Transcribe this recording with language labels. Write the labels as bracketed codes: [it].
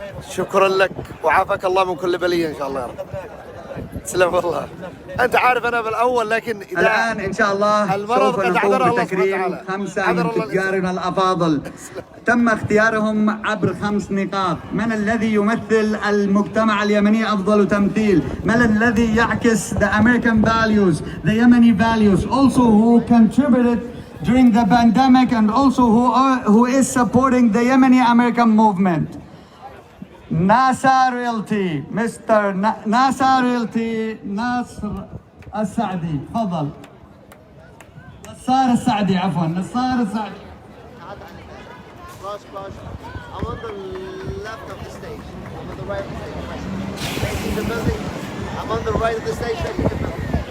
[ar] شكرا لك وعافاك الله من كل بلية إن شاء الله يا رب. تسلم والله. أنت عارف أنا بالأول، لكن إذا الآن إن شاء الله سوف نقوم بتكريم 5 من تجارنا الأفاضل. تم اختيارهم عبر 5 نقاط. من الذي يمثل المجتمع اليمني أفضل تمثيل؟ من الذي يعكس [en] the American values, the Yemeni values, also who contributed during the pandemic and also who is supporting the Yemeni American movement. [ar] ناسا ريلتي، مستر ناسا ريلتي ناصر السعدي، تفضل. نصار السعدي، عفوا نصار السعدي. [en] I'm on the left of the stage. I'm on the right of the stage. Facing the building. I'm on the right of the stage facing the building.